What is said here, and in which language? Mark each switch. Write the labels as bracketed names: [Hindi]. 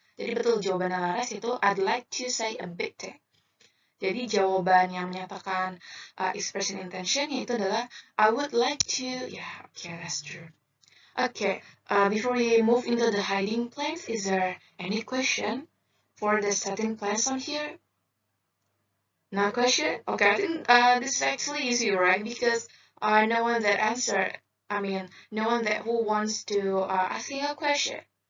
[Indonesian] Jadi betul jawabannya Laras itu [English] I'd like to say a big thing. [Indonesian] Jadi jawaban yang menyatakan expression intention yaitu adalah [English] I would like to. Yeah, okay, that's true. Okay, before we move into the hiding place, is there any question for the setting place on here? No question? Okay, I think this is actually easy, right? Because no one that answer, no one that who wants to asking a question.